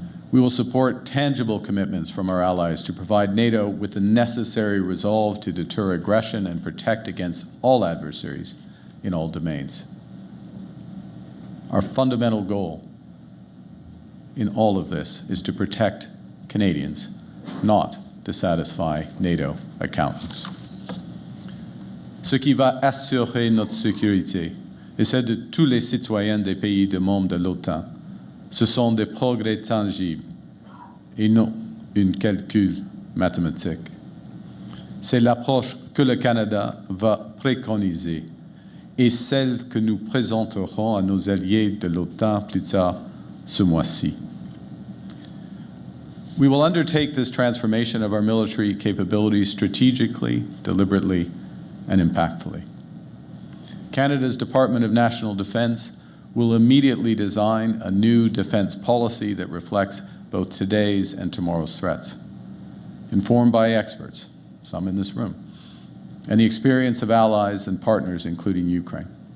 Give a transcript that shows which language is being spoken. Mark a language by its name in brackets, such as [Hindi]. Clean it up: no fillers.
[English] We will support tangible commitments from our allies to provide NATO with the necessary resolve to deter aggression and protect against all adversaries in all domains. Our fundamental goal in all of this is to protect Canadians, not to satisfy NATO accountants. [French] Ce qui va assurer notre sécurité et celle de tous les citoyens des pays membres de l'OTAN, ce sont des progrès tangibles et non un calcul mathématique. C'est l'approche que le Canada va préconiser et celle que nous présenterons à nos alliés de l'OTAN plus tard ce mois-ci. [English] We will undertake this transformation of our military capabilities strategically, deliberately, and impactfully. Canada's Department of National Defence will immediately design a new defence policy that reflects both today's and tomorrow's threats, informed by experts, some in this room, and the experience of allies and partners, including Ukraine.